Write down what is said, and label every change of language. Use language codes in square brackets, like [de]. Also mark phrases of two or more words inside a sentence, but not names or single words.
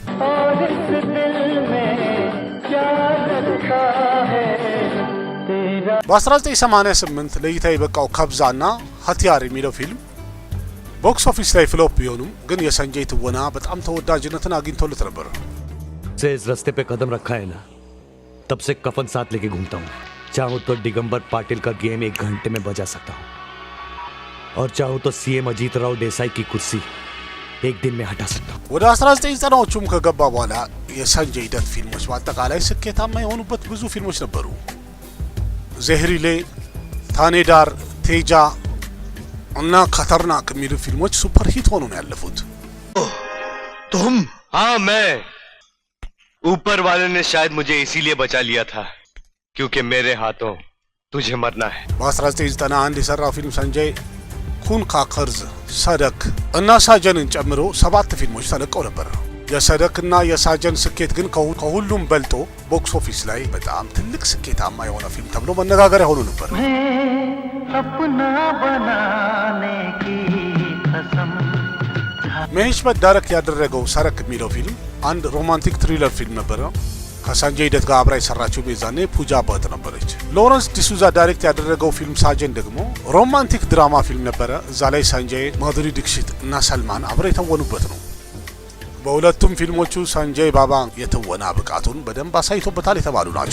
[am] በ1988 ለእይታ የበቃው ከብዛና ሀቲያር የሚለው ፊልም [en] box office [am] ላይ ፍሎፕ ቢሆኑም ግን የሰንጄይ ትወና በጣም ተወዳጅነትን አግኝቶለት ነበር። [hi] से इस रास्ते पे कदम रखा है ना, तब से कफन साथ लेके घूमता हूँ। चाहूँ तो दिगंबर पाटिल का गेम 1 घंटे में बजा सकता हूँ, और चाहूँ तो सीएम अजीत राव देसाई की कुर्सी 1 दिन में हटा सकता हूँ। [am] ወደ 1990ዎቹም ከገባ በኋላ የሰንጄይ ደት ፊልሞች በአጠቃላይ ስኬታማ የሆኑበት ብዙ ፊልሞች ነበሩ። ዜህሪሌ፣ ታኔዳር፣ ቴጃ እና खतरनाक የሚሉ ፊልሞች [en] super hit [am] ሆኖ ነው ያለፉት። [hi] तुम? हाँ मैं। ऊपर वाले ने शायद मुझे इसीलिए बचा लिया था क्योंकि मेरे हाथों तुझे मरना है। [am] በ1991 የሰራው ፊልም ሰንጄይ ኩን ካከርዝ፣ ሰደክ እና ሳጀንን ጨምሮ 7 ፊልሞች ተለቀው ነበር። የሰደክና የሳጀን ስኬት ግን ከሁሉም በልጦ [en] box office [am] ላይ በጣም ትልቅ ስኬታማ የሆነ ፊልም ተብሎ መነጋገሪያ ሆኖ ነበር። መሄሽ ዳይሬክት ያደረገው ሰረክ የሚለው ፊልም አንድ [en] romantic thriller film [am] ነበር። ከሰንጄይ ደት ጋር አብራ የሰራችው ቤዛኔ ፑጃ ባት ነበረች። ሎረንስ ዲሱዛ ዳይሬክት ያደረገው ፊልም ሳጀን ደግሞ [en] romantic drama film [am] ነበረ። እዛ ላይ ሰንጄይ፣ ማዱሪ ዲክሺት እና ሰልማን አብረው የተወኑበት ነው። በሁለቱም ፊልሞቹ ሰንጄይ ባባ የትወና ብቃቱን በደንብ አሳይቶበታል የተባሉ ናቸው።